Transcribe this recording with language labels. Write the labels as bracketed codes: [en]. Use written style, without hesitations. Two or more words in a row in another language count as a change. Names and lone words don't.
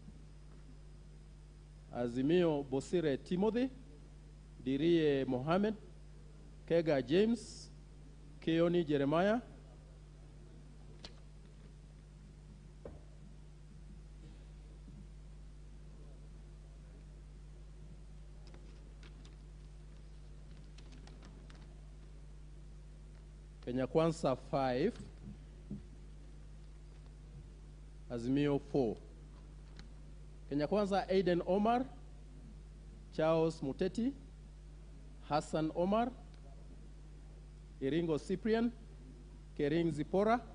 [en] Azimio Bosire Timothy, Dirie Mohammed, Kega James, Keoni Jeremiah, Kenya Kwanza 5, Azimio 4. Kenya Kwanza Aiden Omar, Charles Muteti, Hassan Omar, Iringo Cyprian, Kering Zipora.